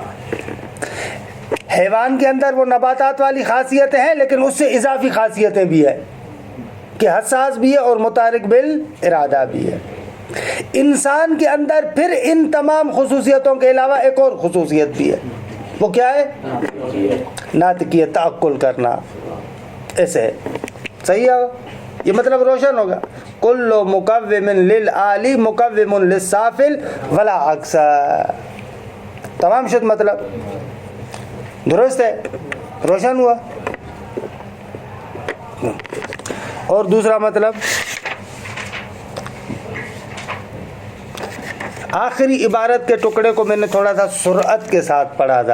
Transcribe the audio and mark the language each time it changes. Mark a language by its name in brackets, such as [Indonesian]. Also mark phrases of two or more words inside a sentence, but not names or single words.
[Urdu] حیوان کے اندر وہ نباتات والی خاصیتیں ہیں لیکن اس سے اضافی خاصیتیں بھی ہیں کہ حساس بھی ہے اور متحرک بالارادہ بھی ہے. انسان کے اندر پھر ان تمام خصوصیتوں کے علاوہ ایک اور خصوصیت بھی ہے. وہ کیا ہے؟ ناطقیت، تعقل کرنا. ایسے ہے. صحیح ہے. یہ مطلب روشن ہوگا. [Arabic] کل مقوم للعالی مقوم للسافل ولا عکس. [Persian] تمام شد مطلب. [Urdu] درست ہے. روشن ہوا. اور دوسرا مطلب آخری عبارت کے ٹکڑے کو میں نے تھوڑا سا سرعت کے ساتھ پڑھا تھا.